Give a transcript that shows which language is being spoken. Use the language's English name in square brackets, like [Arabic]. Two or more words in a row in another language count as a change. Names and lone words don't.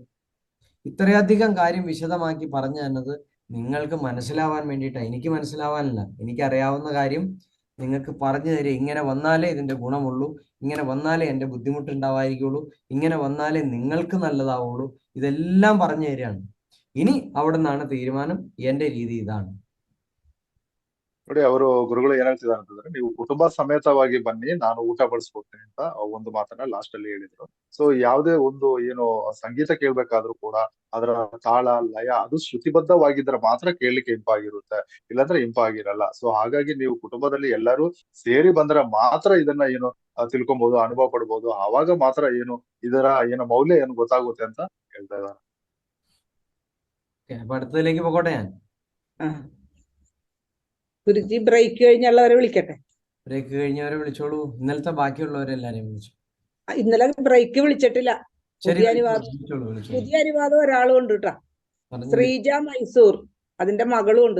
[Malayalam] ഇത്രയധികം കാര്യം വിശദമാക്കി പറഞ്ഞു തന്നത് നിങ്ങൾക്ക് മനസ്സിലാവാൻ വേണ്ടിയിട്ടാണ്. എനിക്ക് മനസ്സിലാവാനല്ല, എനിക്കറിയാവുന്ന കാര്യം നിങ്ങൾക്ക് പറഞ്ഞു തരിക. ഇങ്ങനെ വന്നാലേ ഇതിന്റെ ഗുണമുള്ളൂ, ഇങ്ങനെ വന്നാലേ എൻ്റെ ബുദ്ധിമുട്ടുണ്ടാവായിരിക്കുള്ളൂ, ഇങ്ങനെ വന്നാലേ നിങ്ങൾക്ക് നല്ലതാവുള്ളൂ, ഇതെല്ലാം പറഞ്ഞു തരികയാണ്. ഇനി അവിടെ നിന്നാണ് തീരുമാനം. എൻ്റെ രീതി ഇതാണ്. [Kannada] ನೋಡಿ, ಅವರು ಗುರುಗಳು ಏನ್ ಹೇಳ್ತಿದ್ದಾರೆ ಅಂತಂದ್ರೆ, ನೀವು ಕುಟುಂಬ ಸಮೇತವಾಗಿ ಬನ್ನಿ, ನಾನು ಊಟ ಬಡಿಸ್ಕೊಡ್ತೀನಿ ಅಂತ ಒಂದು ಮಾತನ್ನ ಲಾಸ್ಟ್ ಅಲ್ಲಿ ಹೇಳಿದ್ರು. ಸೊ ಯಾವುದೇ ಒಂದು ಏನು ಸಂಗೀತ ಕೇಳ್ಬೇಕಾದ್ರೂ ಕೂಡ ಅದರ ತಾಳ ಲಯ ಅದು ಶ್ರುತಿಬದ್ಧವಾಗಿದ್ರೆ ಮಾತ್ರ ಕೇಳಲಿಕ್ಕೆ ಇಂಪಾಗಿರುತ್ತೆ, ಇಲ್ಲಾಂದ್ರೆ ಇಂಪಾಗಿರಲ್ಲ. ಸೊ ಹಾಗಾಗಿ ನೀವು ಕುಟುಂಬದಲ್ಲಿ ಎಲ್ಲರೂ ಸೇರಿ ಬಂದ್ರೆ ಮಾತ್ರ ಇದನ್ನ ಏನು ತಿಳ್ಕೊಬಹುದು, ಅನುಭವ ಪಡ್ಬೋದು. ಆವಾಗ ಮಾತ್ರ ಏನು ಇದರ ಏನು ಮೌಲ್ಯ ಏನು ಗೊತ್ತಾಗುತ್ತೆ ಅಂತ ಹೇಳ್ತಾ ಇದ್ದಾರೆ. [Malayalam] അപ്പൊ അടുത്തതിലേക്ക് പോകട്ടെ ഞാൻ. ഗുരുജി ബ്രേക്ക് കഴിഞ്ഞുള്ളവരെ വിളിക്കട്ടെ. ബ്രേക്ക് കഴിഞ്ഞവരെ വിളിച്ചോളൂ. ഇന്നലത്തെ ബാക്കിയുള്ളവരെല്ലാരെയും വിളിച്ചു. ഇന്നലെ ബ്രേക്ക് വിളിച്ചിട്ടില്ല. ശരി, പുതിയ അനുവാദം ഒരാളും ഉണ്ട് കേട്ടോ. ശ്രീജ മൈസൂർ, അതിന്റെ മകളും ഉണ്ട്.